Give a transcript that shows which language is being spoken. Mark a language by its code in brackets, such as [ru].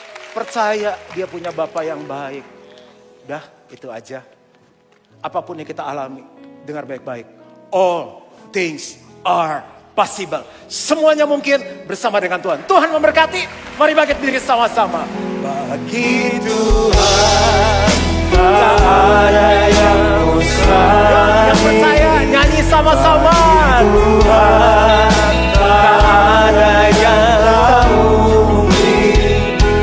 [id] Percaya dia punya Bapak yang baik. Dah, itu aja. Apapun yang kita alami, dengar baik-baik. [en] All things are possible. [id] Semuanya mungkin bersama dengan Tuhan. Tuhan memberkati. Mari bangkit diri sama-sama. Bagi Tuhan tak ada yang mustahil. Yang percaya nyanyi sama-sama. Tuhan tak ada yang tak mungkin.